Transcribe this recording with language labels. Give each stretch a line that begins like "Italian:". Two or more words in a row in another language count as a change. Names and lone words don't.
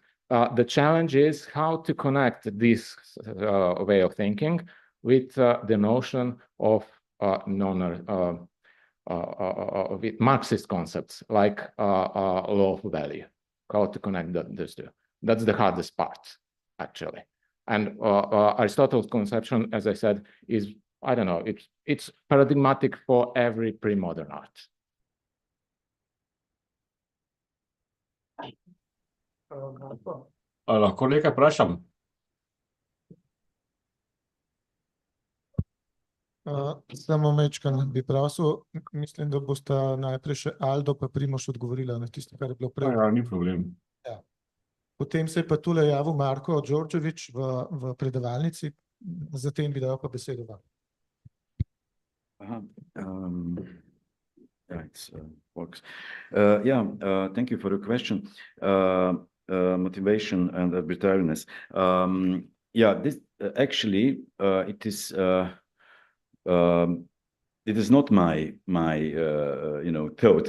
English: The challenge is how to connect this way of thinking with the notion of with Marxist concepts like law of value. How to connect those two. That's the hardest part, actually. And Aristotle's conception, as I said, is, I don't know, it's paradigmatic for every pre-modern art.
Slovenian: Lahko nekaj vprašam? Samo mečkan bi prosil, mislim, da bosta najprej še Aldo pa Primož odgovorila na tisto, kar je bilo prej. Ja, ni problem. Ja. Potem se je pa tule javil Marko Đorđević v predavalnici, zatem bi dal pa besedo vam.
English: Yeah, it works. Thank you for the question. Motivation and arbitrariness. This actually it is not my thought.